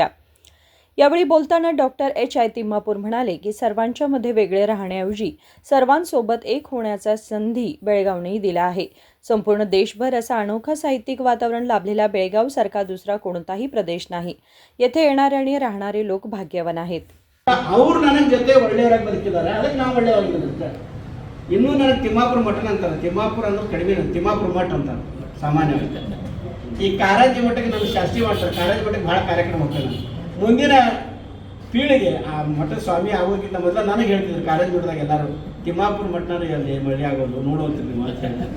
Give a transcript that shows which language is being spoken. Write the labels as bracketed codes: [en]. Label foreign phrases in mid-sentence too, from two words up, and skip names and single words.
[mr] यावेळी बोलताना डॉक्टर एच आय तिम्मापूर म्हणाले की सर्वांच्या मध्ये वेगळे राहण्याऐवजी सर्वांसोबत एक होण्याचा संधी बेळगावने दिला आहे। संपूर्ण देशभर असा अनोखा साहित्यिक वातावरण लाभलेला बेळगाव सारखा दुसरा कोणताही प्रदेश नाही। येथे येणारे आणि राहणारे लोक भाग्यवान आहेत। [kn] ಅವರು ನನ್ನ ಜೊತೆ ಒಳ್ಳೆಯವರಾಗಿ ಬದುಕಿದ್ದಾರೆ, ಅದಕ್ಕೆ ನಾವು ಒಳ್ಳೆಯವಾಗಿ ಬದುಕ್ತಾರೆ। ಇನ್ನೂ ನನಗೆ ತಿಮ್ಮಾಪುರ ಮಠನ ಅಂತಾರೆ, ತಿಮ್ಮಾಪುರ ಅಂದ್ರೆ ಕಡಿಮೆ, ತಿಮ್ಮಾಪುರ ಮಠ ಅಂತಾರೆ ಸಾಮಾನ್ಯವಾಗಿ। ಈ ಕಾರಂಜಿ ಮಠಕ್ಕೆ ನಮ್ಮ ಶಾಸ್ತ್ರಿ ಮಾಡ್ತಾರೆ, ಕಾರಂಜಿ ಮಠಕ್ಕೆ ಭಾಳ ಕಾರ್ಯಕ್ರಮ ಹೋಗ್ತೇನೆ। ಮುಂದಿನ ಪೀಳಿಗೆ ಆ ಮಠದ ಸ್ವಾಮಿ ಆಗೋಕ್ಕಿಂತ ಮೊದಲು ನನಗೆ ಹೇಳ್ತಿದ್ರು ಕಾರಂಜಿ ಮಠದಾಗ ಎಲ್ಲರೂ ತಿಮ್ಮಾಪುರ ಮಠನ ಅಲ್ಲಿ ಮಳೆ ಆಗೋದು ನೋಡುವಂತಿದ್ವಿ ಮಾತು।